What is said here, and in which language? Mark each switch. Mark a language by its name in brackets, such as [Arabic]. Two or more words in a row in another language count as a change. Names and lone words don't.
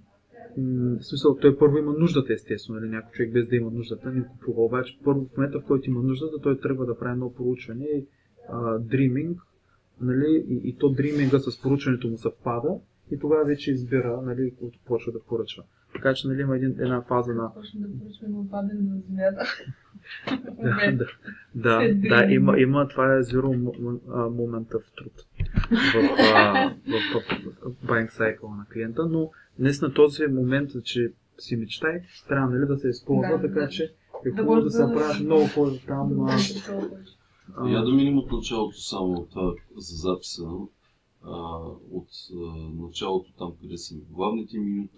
[Bulgarian] В смисъл, той първо има нуждата, естествено, нали, някой човек без да има нуждата не купува, обаче първо в момента, в който има нуждата, той тръгва да прави едно проучване и дриминг, нали, и то дриминга с проучването му съвпада и тогава вече избира, нали, който почва да поръчва. Така че нали, има една фаза на... Почва да поръчва на падане на земята. Да, има, това е [English] zero moment of truth [Bulgarian] в [English] buying cycle [Bulgarian] на клиента, но днес на този момент, че си мечтай, трябва нали, да се използва, така че е хубаво да се правят много хора там. Я да минем от началото само това за записа. От началото там, къде са главните менюта,